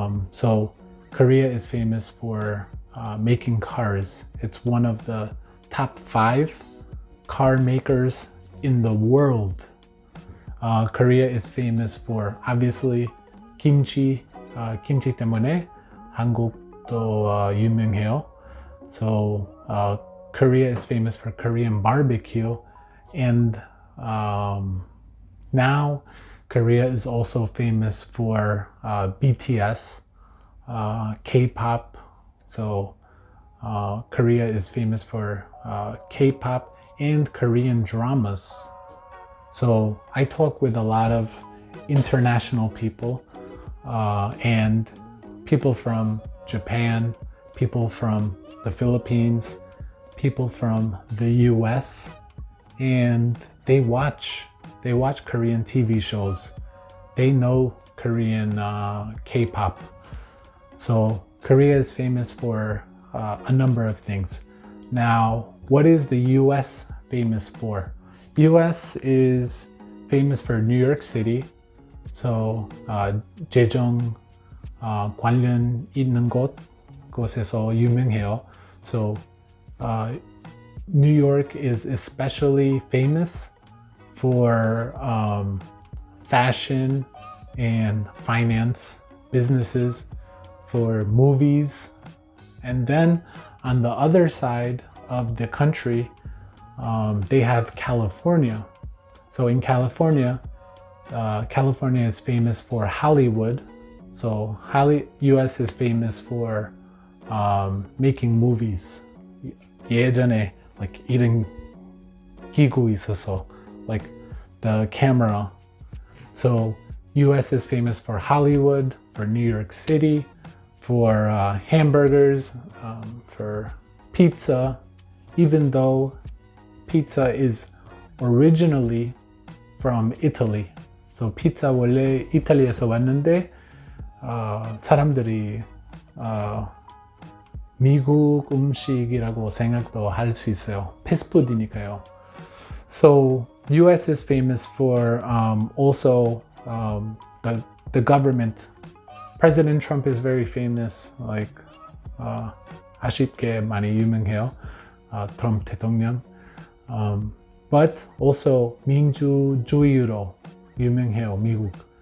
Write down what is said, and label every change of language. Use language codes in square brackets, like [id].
[en] So Korea is famous for making cars. It's one of the top 5 car makers in the world. Korea is famous for obviously kimchi. [ko] 김치 때문에 한국도 유명해요. [en] So Korea is famous for Korean barbecue, and now Korea is also famous for BTS, K-pop. So Korea is famous for K-pop and Korean dramas. So I talk with a lot of international people. And people from Japan, people from the Philippines, people from the US, and they watch Korean TV shows. They know Korean K-pop. So Korea is famous for a number of things. Now, what is the US famous for? US is famous for New York City. [ko] So 재정 관련 있는 곳에서 유명해요. [en] So New York is especially famous for fashion and finance businesses, for movies. And then on the other side of the country, they have California. So in California, California is famous for Hollywood. So US is famous for making movies. [ko] 예전에 like 이런 기구 있어서 like [en] the camera. So US is famous for Hollywood, for New York City, for hamburgers, for pizza, even though pizza is originally from Italy. [ko] So 피자 원래 이탈리아에서 왔는데 사람들이 미국 음식이라고 생각도 할 수 있어요. 패스트푸드니까요. [en] So US is famous for also the government. President Trump is very famous. [ko] Like 아쉽게 많이 유명해요. 트럼프 대통령. But also 민주주의로 유명해요, 미국.